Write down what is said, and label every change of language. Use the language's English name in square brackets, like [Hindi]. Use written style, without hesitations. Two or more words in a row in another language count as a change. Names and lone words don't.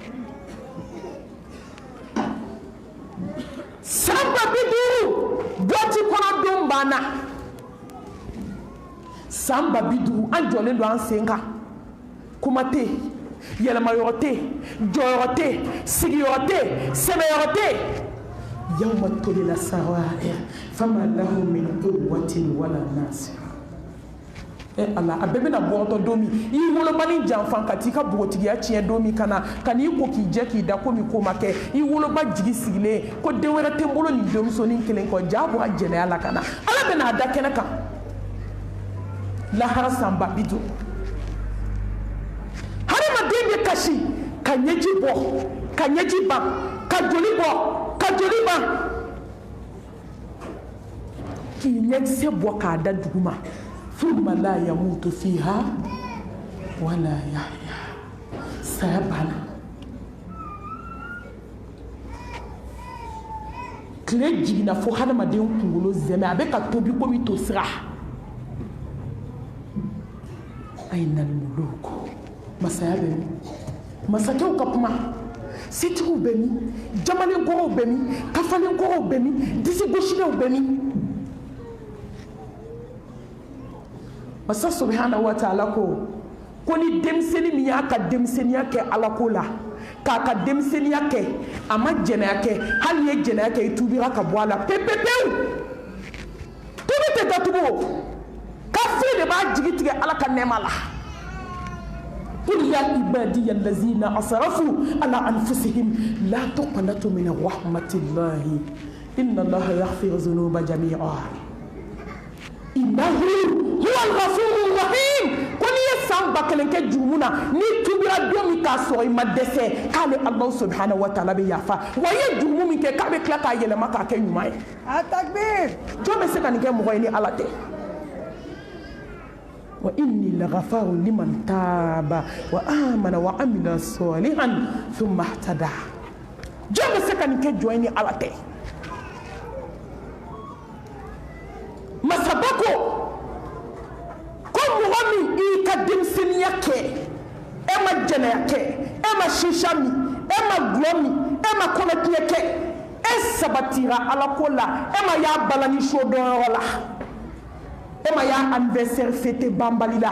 [Bambara] Samba biduru dɔti kɔnɔ don bana. Samba biduru an jɔlen don an sen kan. Kuma tɛ. Yɛlɛmayɔrɔ tɛ. Jɔyɔrɔ tɛ. Sigiyɔrɔ tɛ. Sɛbɛyɔrɔ tɛ. [Arabic] يوم تبلى السرائر فما له من قوة ولا ناصر. [Bambara] Allah a bɛɛ bɛna bɔtɔ don min i wolobani janfan ka t'i ka bogotigiya tiɲɛ don min kana kan'i ko k'i jɛ k'i da komi ko ma kɛ i woloba jigi sigilen ko den wɛrɛ tɛ n bolo nin denmusonin kelen kɔ jaa bɔ a jɛnɛya la kana Ala bɛna a da kɛnɛ kan lahara sanba bi don hadamaden bɛ kasi ka ɲɛji bɔ ka ɲɛji ban ka joli bɔ ka joli ban k'i ɲɛkisɛ bɔ k'a da duguma [Arabic] ثم لا يموت فيها ولا يحيا [Bambara] سيبانا kile jigina fo hadamaden kunkolo zɛmɛ a bɛ ka tobi komi to sira ayina muluk masaya bɛ min masakɛw ka kuma setigiw bɛ min jamalenkɔrɔw bɛ min kafalenkɔrɔw bɛ min disigosilenw bɛ min Masa [Arabic] سبحانه وتعالى [Bambara] ko ni denmisɛnnin min y'a ka denmisɛnniya kɛ Ala ko la k'a ka denmisɛnniya kɛ a ma jɛnɛya kɛ hali ye jɛnɛya kɛ i tubira ka bɔ a la pepepewu tubi tɛ datugu kafiri de b'a jigi tigɛ Ala ka nɛɛma la [Arabic] قل يا عبادي الذين أسرفوا على أنفسهم لا تقنطوا من رحمة الله إن الله يغفر الذنوب جميعا إنه هو الغفور الرحيم [Bambara] ko ni ye san ba kelen kɛ jurumu na ni tubira don min k'a sɔrɔ i ma dɛsɛ k'ale Allah [Arabic] سبحانه وتعالى [Bambara] bɛ yafa wa i ye jurumu min kɛ k'a bɛ tila k'a yɛlɛma k'a kɛ ɲuman ye a takbir jɔn bɛ se ka nin kɛ mɔgɔ ye ni Ala tɛ [Arabic] وإني لغفار لمن تاب وآمن وعمل صالحا ثم اهتدى [Bambara] jɔn bɛ se ka nin kɛ jɔn ye ni Ala tɛ masabako mɔgɔ min i ka denmisɛnniya kɛ e ma jɛnɛya kɛ e ma shisha min e ma gulɔ min e ma kɔnɔtiɲɛ kɛ e sabatira Ala ko la e ma y'a balani so dɔnyɔrɔ la e ma y'a [French] anniversaire fêté [Bambara] banbali la